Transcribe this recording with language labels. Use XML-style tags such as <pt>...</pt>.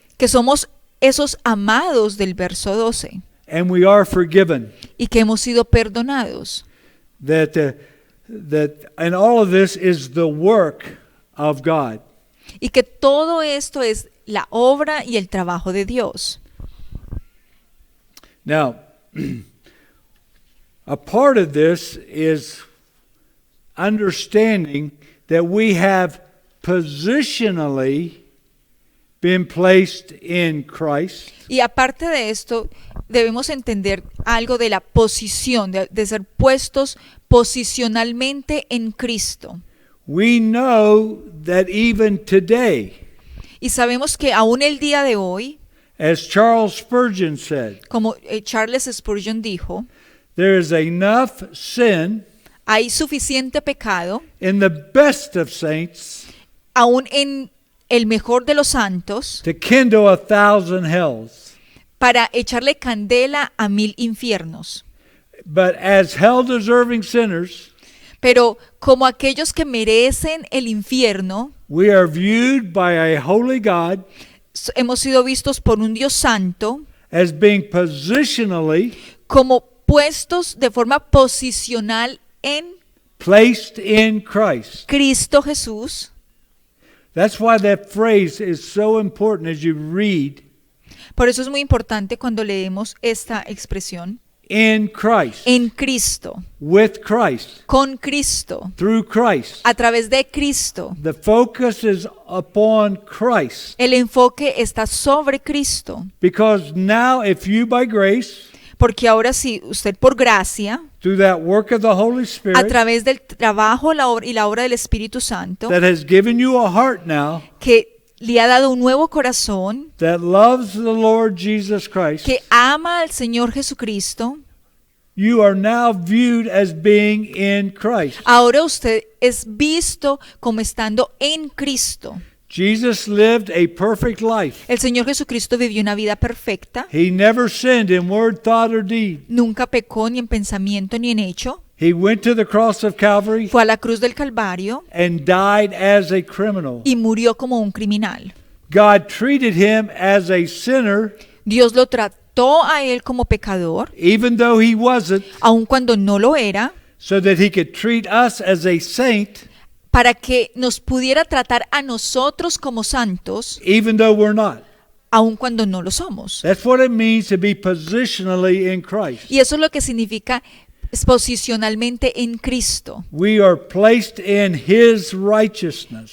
<es>que somos esos amados del verso 12</es> <en>And we are forgiven.</en> <es>y que hemos sido perdonados.</es> <en>That and all of this is the work of God.</en> <es>Y que todo esto es la obra y el trabajo de Dios.</es> <en>Now, a part of this is understanding that we have positionally been placed in Christ.</en> <es>Y aparte de esto, debemos entender algo de la posición, de ser puestos posicionalmente en Cristo.</es> <en>We know that even today,</en> <es>Y sabemos que aún el día de hoy,</es> <en>as Charles Spurgeon said,</en> <es>como Charles Spurgeon dijo,</es> <en>there is enough sin</en> <es>hay suficiente pecado,</es> <en>in the best of saints</en> <es>aún en el mejor de los santos,</es> <en>to kindle 1,000 hells.</en> <es>para echarle candela a 1000 infiernos.</es> <en>But as hell-deserving sinners,</en> <es>Pero como aquellos que merecen el infierno,</es> <en>we are viewed by a holy God</en> <es>hemos sido vistos por un Dios santo</es> <en>as being positionally</en> <es>como puestos de forma posicional en</es> <en>placed in Christ.</en> <es>Cristo Jesús.</es> <en>That's why that phrase is so important as you read</en> <es>Por eso es muy importante cuando leemos esta expresión,</es> <en>in Christ,</en> <es>en Cristo,</es> <en>with Christ,</en> <es>con Cristo,</es> <en>through Christ.</en> <es>a través de Cristo.</es> <en>The focus is upon Christ.</en> <es>El enfoque está sobre Cristo,</es> <en>Because now, if you by grace,</en> <es>porque ahora sí, usted por gracia,</es> <en>through that work of the Holy</en> <es>a</es> <en>Spirit,</en> <es>través del trabajo y la obra del Espíritu Santo,</es> <en>that has given you a heart now</en> <es>que le ha dado un nuevo corazón,</es> <en>that loves the Lord Jesus Christ,</en> <es>que ama al Señor Jesucristo,</es> <en>you are now viewed as being in Christ.</en> <es>ahora usted es visto como estando en Cristo.</es> <en>Jesus lived a perfect life.</en> <es>El Señor Jesucristo vivió una vida perfecta,</es> <en>He never sinned in word, thought, or deed.</en> <es>nunca pecó ni en pensamiento ni en hecho,</es> <en>He went to the cross of Calvary</en> <es>fue a la cruz del Calvario</es> <en>and died as a criminal.</en> <es>y murió como un criminal.</es> <en>God treated him as a sinner,</en> <es>Dios lo trató a él como pecador,</es> <en>even though he wasn't,</en> <es>aun cuando no lo era,</es> <en>so that he could treat us as a saint,</en> <es>para que nos pudiera tratar a nosotros como santos,</es> <en>even though we're not.</en> <es>aun cuando no lo somos.</es> <en>That's what it means to be positionally in Christ.</en> <es>Y eso es lo que significa posicionalmente en Cristo.</es> <en>We are placed in his righteousness,</en>